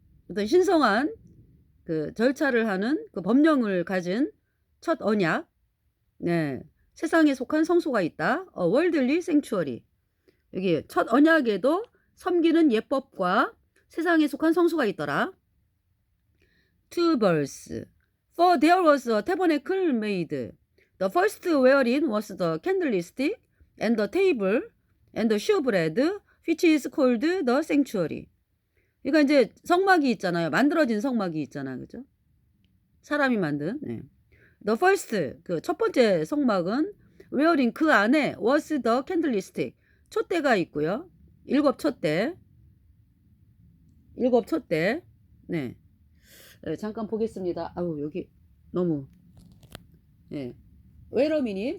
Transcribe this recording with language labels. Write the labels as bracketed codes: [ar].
[ko] 어떤 신성한 절차를 하는 법령을 가진 첫 언약. 네. 세상에 속한 성소가 있다. [en] worldly sanctuary. [ko] 여기 첫 언약에도 섬기는 예법과 세상에 속한 성소가 있더라. [en] 2 verse. For there was a tabernacle made. The first wherein was the candlestick and the table and the shewbread, which is called the sanctuary. [ko] 그러니까 이제 성막이 있잖아요. 만들어진 성막이 있잖아, 그죠? 사람이 만든. 네. [en] The first, [ko] 첫 번째 성막은 [en] wherein [ko] 그 안에 [en] was the candlestick. [ko] 촛대가 있고요. 일곱 촛대. 네. 잠깐 보겠습니다. 아우, 여기 너무. 네. [en] Wait a minute.